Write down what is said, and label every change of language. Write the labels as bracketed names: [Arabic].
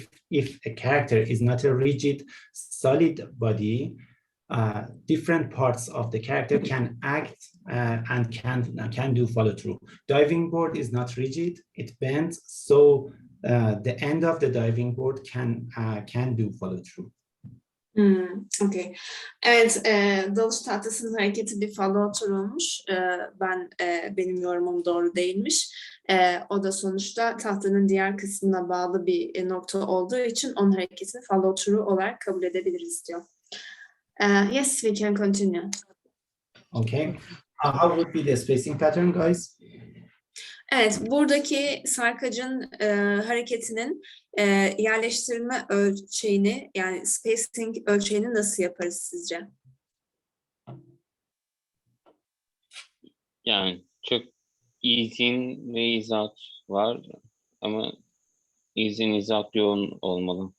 [English] If a character is not a rigid, solid body, different parts of the character can act and can do follow through. Diving board is not rigid; it bends, so the end of the diving board can do follow through. Okay. [Turkish] Evet, dalış tahtasının hareketi bir follow through'muş. Benim yorumum doğru değilmiş. O da sonuçta tahtanın diğer kısmına bağlı bir nokta olduğu için onun hareketini follow through olarak kabul edebiliriz diyor. [English] Yes, we can continue. Okay. How would be the spacing pattern, guys? [Turkish] Evet, buradaki sarkacın hareketinin yerleştirme ölçeğini, yani spacing ölçeğini nasıl yaparız sizce? Yani çok easing ve ease-out var ama easing ease-out yoğun olmalı.